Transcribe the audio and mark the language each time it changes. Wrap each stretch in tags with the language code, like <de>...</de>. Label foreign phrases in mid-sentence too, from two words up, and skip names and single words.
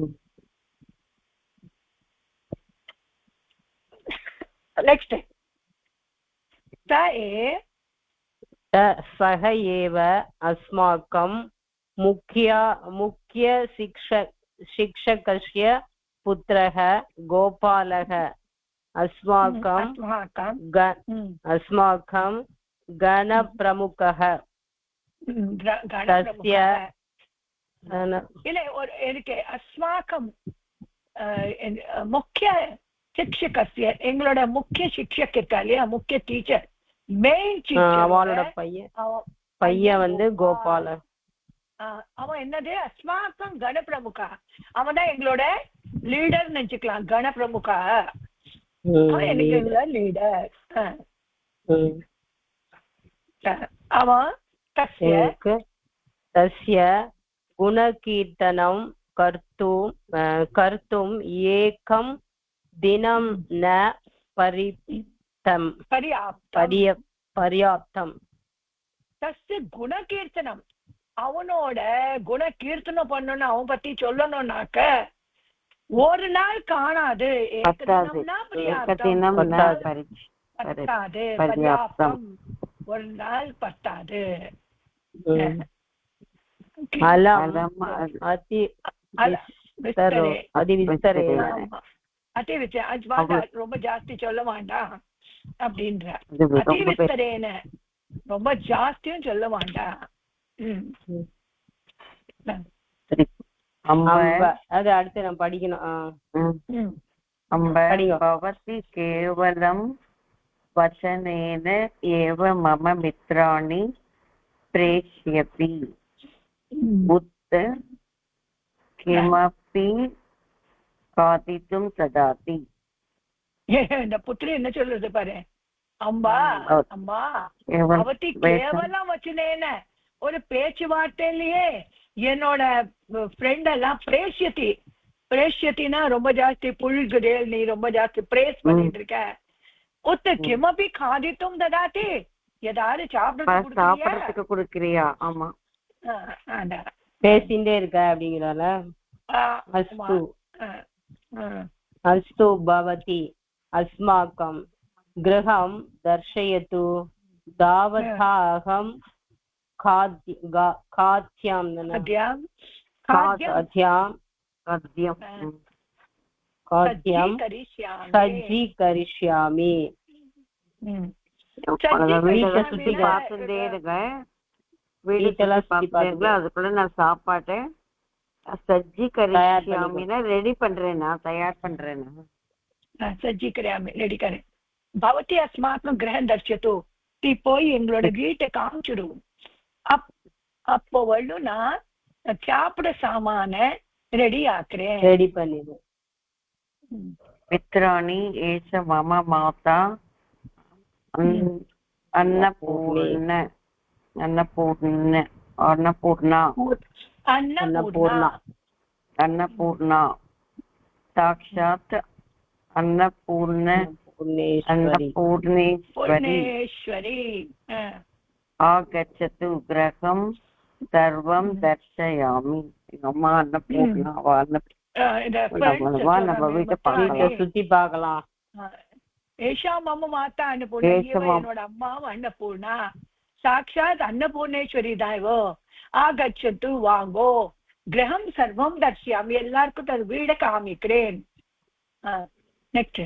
<en>நெக்ஸ்ட்</en> <sa>सह एव अस्माकं मुख्य शिक्षकस्य पुत्रः गोपालः अस्माकं गणप्रमुखः तस्य इदे अस्माकं मुख्य शिक्षकस्य</sa> <ta>எங்களோட முக்கிய शिक्षक இருக்காலையா முக்கிய டீச்சர்</ta> <en>main teacher</en> <ta>அவளோட பையன் வந்து கோபாலன் அவன் என்னது</ta> <sa>अस्माकं गणप्रमुखा</sa> <ta>அவன் தான் எங்களோட லீடர் நினைச்சுக்கலாம் கணப்பிரமுகா அவன் எனக்கு லீடர் அவன்</ta> <sa>तस्य गुणकीर्तनं कर्तुम् एकं दिनं न पर्याप्तम् तस्य गुणकीर्तनम्</sa> <ta>அவனோட குண கீர்த்தனம் பண்ணணும் அவன் பத்தி சொல்லணும்னாக்க ஒரு நாள் காணாது ஒரு நாள் பத்தாது ரொம்ப ஜாஸ்தி சொல்ல வேண்டாம் அப்படின்ற அதிவிஸ்தரேன ரொம்ப ஜாஸ்தியும் சொல்ல வேண்டாம் அது அடுத்து நான் படிக்கணும்</ta> <sa>भवति केवलं वचनेन एव मम मित्राणि प्रेष्यति उत किमपि खादितुं ददाति</sa> <ta>இந்த புத்திரி என்ன சொல்றது பாரு அம்பா அம்மா</ta> <sa>भवति केवलं वचनेन</sa> <ta>ஒரு பேச்சுவார்த்தையிலேயே என்னோட ஃப்ரெண்ட் எல்லாம் பிரேஷ்யத்தினா ரொம்ப ஜாஸ்தி புழுகுதேல் நீ ரொம்ப ஜாஸ்தி பிரேஸ் பண்ணிட்டு இருக்க</ta> <sa>उत किमपि खादितुं ददाति</sa> <ta>ஏதாவது சாப்பிடறதுக்கு கொடுக்கிறியா ஆமா பேசிண்டே இருக்க அப்படிங்கறால</ta> <sa>अस्तु भवति अस्माकं गृहं दर्शयतु तावदहम् खाद्यं सज्जीकरिष्यामि</sa> <ta>அதுக்குள்ள நான் சாப்பாட்டை சஜ்ஜீகரிஷ்யாமினா ரெடி பண்றேனா தயார் பண்றேனா சஜ்ஜீகரியாமி ரெடி கரேன்</ta> <sa>भवति अस्माकं गृहं दर्शयतु</sa> <ta>நீ போய் எங்களோட வீட்டை காமிச்சிடும் அப்போ நான் சாப்பிட சாமான ரெடி ஆக்குறேன் ரெடி பண்ணிடு</ta> <sa>मित्राणि एष मम माता अन्नपूर्णा साक्षात् अन्नपूर्णेश्वरी आगच्छतु गृहं सर्वं दर्शयामि अम्मा अन्नपूर्णा</sa> <ta>நம்ம வீட்டை சுத்தி பார்க்கலாம்</ta> <sa>एषा मम माता अन्नपूर्णा</sa> <ta>என்னோட அம்மாவும் அன்னபூர்ணா சாட்சாத் அன்னபூர்ணேஸ்வரி தாய்வோ ஆகச்சத்து வாங்கோ</ta> <sa>गृहं सर्वं दर्शयामि</sa> <ta>எல்லாருக்கும் வீடை காமிக்கிறேன் நெக்ஸ்ட்</ta>